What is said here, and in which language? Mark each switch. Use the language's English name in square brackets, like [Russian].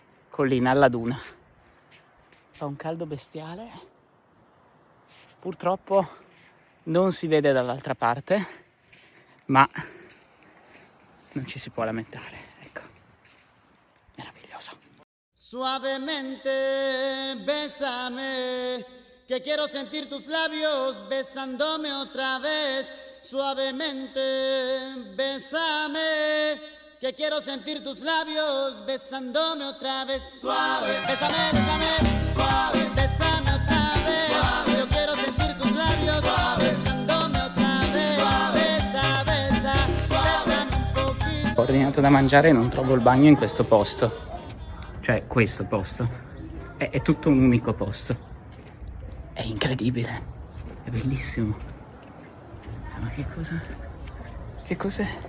[Italian] Collina alla duna. Fa un caldo bestiale. Purtroppo non si vede dall'altra parte, ma non ci si può lamentare. Ecco, meraviglioso. [Spanish] Suavemente, bésame, que quiero sentir tus labios besándome otra vez. Suavemente, bésame, que quiero sentir tus labios besándome otra vez. Suave, bésame, bésame, suave, bésame otra vez. Suave, yo quiero sentir tus labios besándome otra vez. Suave, besa, besa, bésame un poquito. [Italian] Ho ordinato da mangiare e non trovo il bagno in questo posto. Cioè, questo posto. È tutto un unico posto. È incredibile. È bellissimo. Ma che cosa? Che cos'è?